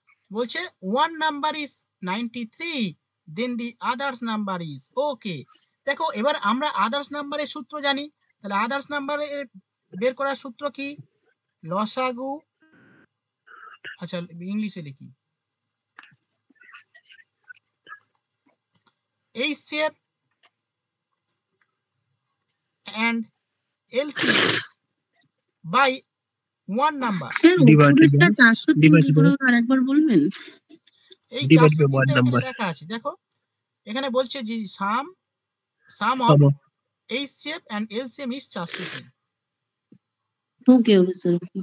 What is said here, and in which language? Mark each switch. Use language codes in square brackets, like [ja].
[en] বলছে one number is 93, then the others number is okay. [bn] দেখো এবার আমরা আদার্স নাম্বারের সূত্র জানি, তাহলে আদার্স নাম্বারের বের করার সূত্র কি? লসাগু। আচ্ছা ইংলিশে লিখি, [en] HCF and LCM by one number. [bn] Sir উপরেরটা 403 কি করে হলো আরেকবার বলবেন? এই 403টা এখানে লেখা আছে, দেখো এখানে বলছে যে [en] sum of HCF and LCM is 403. [bn] Okay sir,